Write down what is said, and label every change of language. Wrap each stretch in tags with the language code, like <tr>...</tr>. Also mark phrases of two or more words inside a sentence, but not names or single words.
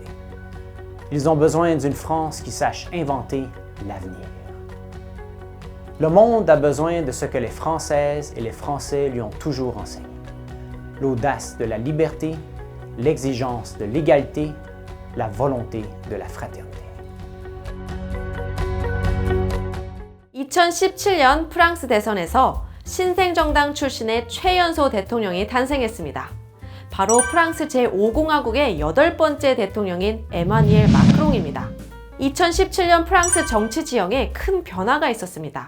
<fr>Ils ont besoin d'une France qui sache inventer l'avenir. Le monde a besoin de ce que les Françaises et les Français lui ont toujours enseigné. L'audace de la liberté, l'exigence de l'égalité, la volonté de la fraternité.</fr> <ko>2017년 프랑스 대선에서 신생정당 출신의 최연소 대통령이 탄생했습니다. 바로 프랑스 제5공화국의 8번째 대통령인 에마뉘엘 마크롱입니다. 2017년 프랑스 정치 지형에 큰 변화가 있었습니다.</ko>